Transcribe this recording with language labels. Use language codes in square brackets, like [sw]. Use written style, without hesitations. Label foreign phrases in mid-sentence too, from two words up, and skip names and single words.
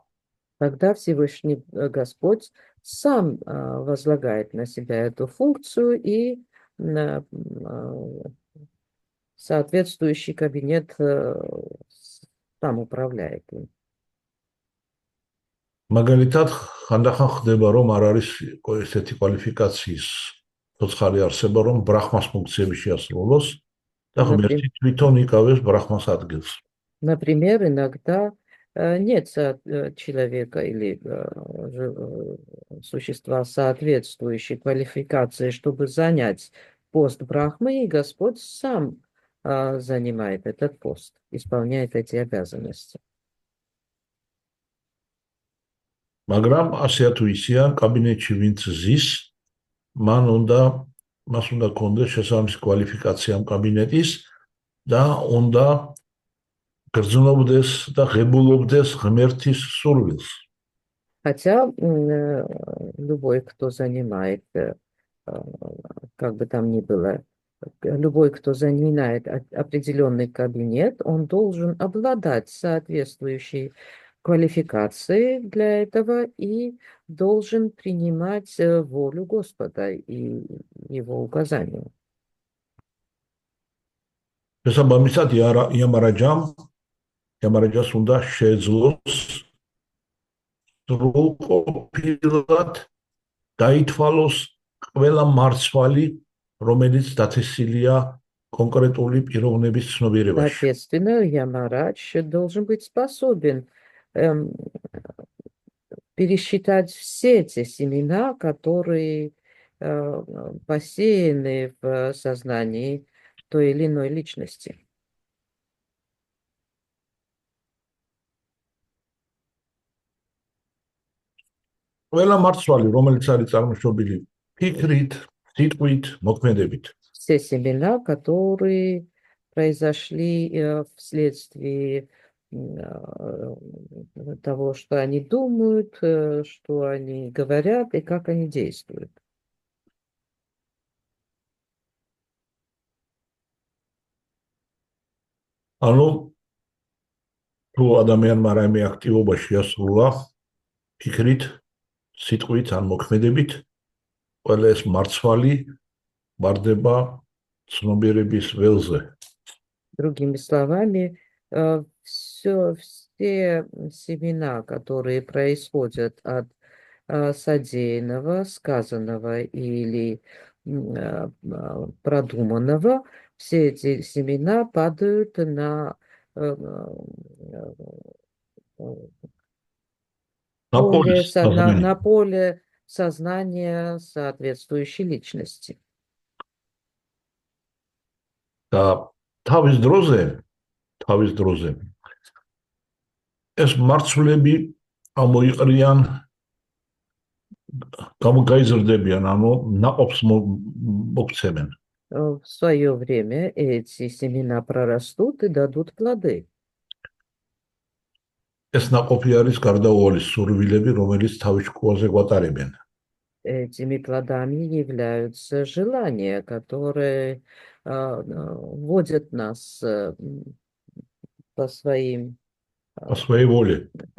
[ru] Тогда Всевышний Господь сам возлагает на себя эту функцию и соответствующий кабинет сам управляет им. [ka] მაგალითად, ხანდახან ხდება, რომ არ არის ესეთი კვალიფიკაციის ცოცხალი არსება, რომ ბრაჰმას функციები შეასრულოს და ღმერთი თვითონ იკავებს ბრაჰმას ადგილს. [ru] Например, иногда нет человека или существа соответствующей квалификации, чтобы занять пост Брахмы, и Господь сам занимает этот пост, исполняет эти обязанности. [ka] მაგრამ ასე თუ ისეა, კაბინეტში ვინც ზის, მას უნდა კონდეს შესაბამისი კვალიფიკაცია ამ კაბინეტის და უნდა გრძნობდეს და ღებულობდეს ღმერთის სურვილს. [ru] Хотя любой, кто занимает, как бы там ни было, любой, кто занимает определенный кабинет, он должен обладать соответствующей квалификацией для этого и должен принимать волю Господа и его указания. [ka] შესაბამისად იამარაჯას უნდა შეეძლოს სრულყოფილად დაითვალოს ყველა მარცვალი, რომელიც დაწესილია конкретული პიროვნების ცნობიერებაში. [ru] Соответственно, Ямарадж должен быть способен пересчитать все эти семена, которые посеяны в сознании той или иной личности. [ka] ყველა მარცვალი, რომელიც არის წარმოშობილი ფიქრით, სიტყვით, მოქმედებით. [ru] Все семена, которые произошли вследствие того, что они думают, что они говорят и как они действуют. [ka] ანუ თუ ადამიანმა რაიმე აქტივობა შეასრულა ფიქრით, სიტყვით ან მოქმედებით, ყველა ეს მარცვალი ვარდება ცნობიერების ველზე. [ru] Другими словами, все семена, которые происходят от содеянного, сказанного или продуманного, все эти семена падают на поле сознания соответствующей личности. [ka] და თავის დროზე ეს მარცვლები ამოიყრიან, გამოგაიზრდებიან, ანუ ნაყოფს მოქცევენ. [ru] В свое время эти семена прорастут и дадут плоды. [ka] ეს ნაყოფი არის გარდაუვალი სურვილები, რომელიც თავის შკოაზე გვატარებენ. [ru] Этими плодами являются желания, которые вводят нас по своей воле.